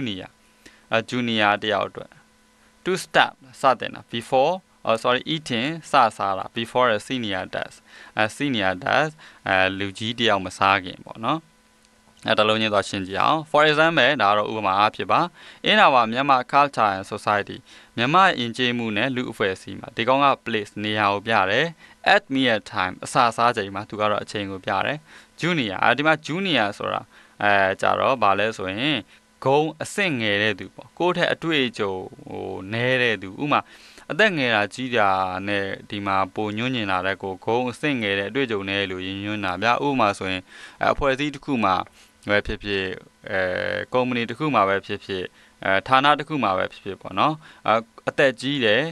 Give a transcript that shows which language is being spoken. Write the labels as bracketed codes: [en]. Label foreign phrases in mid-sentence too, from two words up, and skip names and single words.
[my] junior တယောက်အတွက် [en] to start [my] စတင်တာ [en] before eating [my] စစားတာ [en] before a senior does senior does [my] လူကြီးတယောက်မစားခင်ပေါ့နော်အဲ့တလုံးချင်းသွားရှင်းကြည့်အောင် for example ဒါတော့ဥပမာအားဖြစ်ပါ [en] in our Myanmar culture and society [my] မြန်မာယဉ်ကျေးမှုနဲ့လူအဖွဲ့အစည်းမှာဒီကောင်က place နေရာ ကိုပြတယ် [en] at meal time [my] အစာစားချိန်မှာသူကတော့အချိန်ကိုပြတယ် junior ဒီမှာ junior ဆိုတာကြတော့ဗာလဲဆိုရင်ဂုံအဆင့်ငယ်တဲ့သူပေါ့ကိုယ့်ထက်အတွေ့အကြုံနဲတဲ့သူဥမာအသက်ငယ်တာကြီးတာနဲ့ဒီမှာပိုညွှန်းညင်လာတဲ့ကိုဂုံအဆင့်ငယ်တဲ့အတွေ့အကြုံနဲလို့ညွှန်းတာဗျဥပမာဆိုရင်အဖွဲ့အစည်းတစ်ခုမှာပဲဖြစ်ဖြစ်ကုမ္ပဏီတစ်ခုမှာပဲဖြစ်ဖြစ်ဌာနတစ်ခုမှာပဲဖြစ်ဖြစ်ပေါ့နော်အသက်ကြီးတယ်